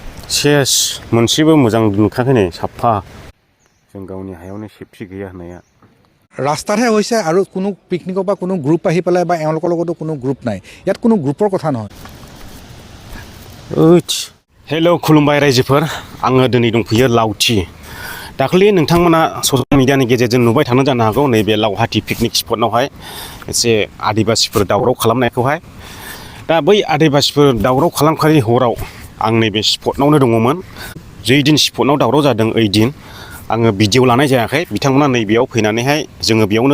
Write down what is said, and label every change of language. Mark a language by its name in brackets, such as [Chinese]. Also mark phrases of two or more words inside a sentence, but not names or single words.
[Bodo] सेस मोनसेबो मोजां नुखायाखै नै साफा जों गावनि हायावनो सेफटि गैया होननाया [Assamese] ৰাস্তাতহে হৈছে আৰু কোনো পিকনিকৰ বা কোনো গ্ৰুপ আহি পেলাই বা এওঁলোকৰ লগতো কোনো গ্ৰুপ নাই ইয়াত কোনো গ্ৰুপৰ কথা নহয় [Bodo] हेल' खुलुमबाय रायजोफोर आङो दिनै दंफैयो लावथि दाखालि नोंथांमोना [English] social media [Bodo] गेजेरजों नुबाय थानो जानो हागौ नैबे लावहाटी [English] picnic spot [Bodo] एसे आदिबासिफोर दावराव खालामनायखौहाय दा बै आदिबासिफोर दावराव खालामखालि हराव आं नैबे स्पटआवनो दङमोन जै दिन स्पटआव दावराव जादों ओइ दिन आङो भिडिअ लानाय जायाखै बिथांमोना नैबेयाव फैनानैहाय जोङो बेयावनो